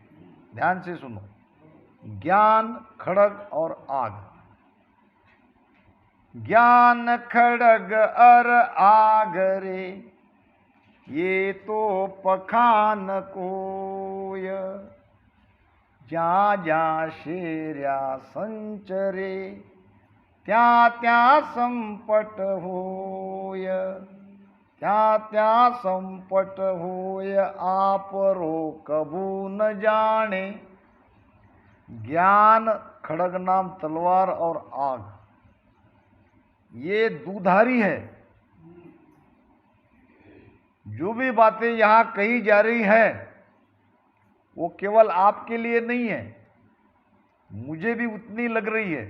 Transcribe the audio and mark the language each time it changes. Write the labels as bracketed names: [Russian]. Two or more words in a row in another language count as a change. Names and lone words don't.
[Hindi] ध्यान से सुनो, ज्ञान, खड़ग और आग। [Marwari] ज्ञान खड़ग और आग रे, ये तो पखान कोय, जा जा शेर्या संचरे, त्या त्या संपट होय, त्या त्या संपट होय, आप रो कबू न जाने। [Hindi] ज्ञान, खड़ग नाम तलवार और आग, ये दुधारी है। जो भी बातें यहाँ कही जा रही है वो केवल आपके लिए नहीं है, मुझे भी उतनी लग रही है।